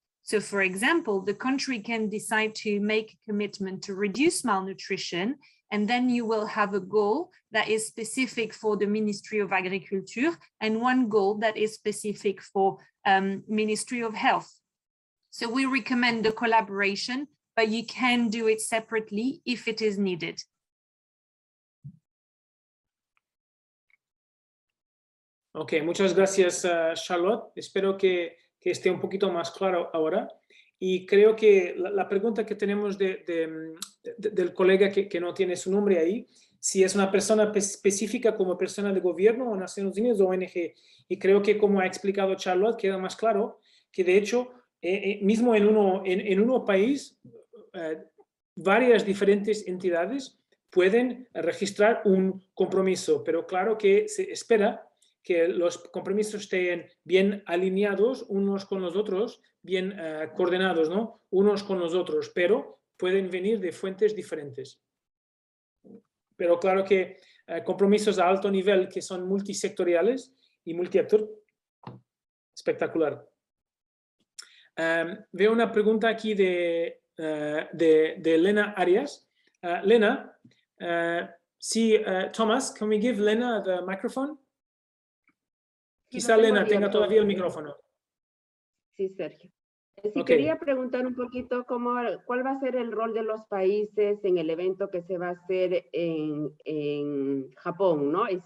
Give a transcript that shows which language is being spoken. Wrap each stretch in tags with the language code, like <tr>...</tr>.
<en>So for example, the country can decide to make a commitment to reduce malnutrition, and then you will have a goal that is specific for the Ministry of Agriculture and one goal that is specific for Ministry of Health. So we recommend the collaboration, but you can do it separately if it is needed.</en> <es>Ok, muchas gracias, Charlotte. Espero que esté un poquito más claro ahora. Y creo que la pregunta que tenemos del colega que no tiene su nombre ahí, si es una persona específica como persona de gobierno o Naciones Unidas o ONG. Y creo que, como ha explicado Charlotte, queda más claro que de hecho mismo en un país, varias diferentes entidades pueden registrar un compromiso, pero claro que se espera que los compromisos estén bien alineados unos con los otros, bien coordinados, ¿no? Unos con los otros, pero pueden venir de fuentes diferentes. Pero claro que compromisos a alto nivel que son multisectoriales y multiactor, espectacular. Veo una pregunta aquí de Lena Arias.</es> <en>Lena, Thomas, can we give Lena the microphone?</en> <es>Quizá Lena tenga todavía el micrófono. Sí, Sergio. Sí, Okay. quería preguntar un poquito cuál va a ser el rol de los países en el evento que se va a hacer en Japón, ¿no?</es>